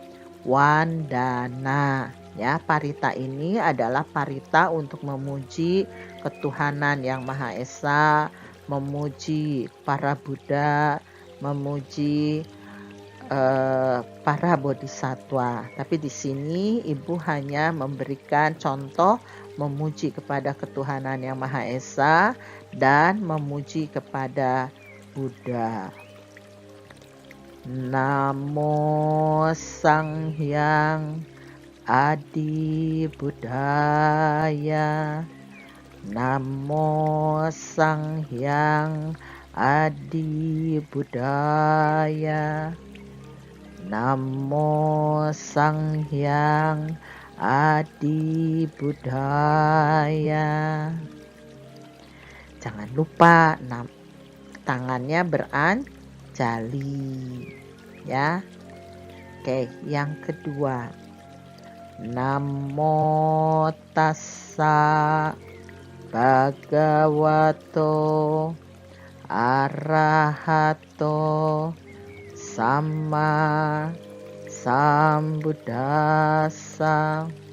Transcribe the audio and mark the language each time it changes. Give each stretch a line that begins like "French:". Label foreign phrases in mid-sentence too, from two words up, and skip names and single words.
Indonesian: Ya, parita ini adalah parita untuk memuji ketuhanan yang Maha Esa, memuji para Buddha, memuji para bodhisatwa. Tapi di sini Ibu hanya memberikan contoh memuji kepada ketuhanan yang Maha Esa dan memuji kepada Buddha.
Sanskrit: Namo Sanghyang Adi Buddhaya. Namo Sanghyang Adi Buddhaya. Namo Sanghyang Adi Buddhaya.
Indonesian: Jangan lupa tangannya beranjali ya. Oke, yang kedua.
Pali: Namo tassa bhagavato arahato sama sambuddhassa.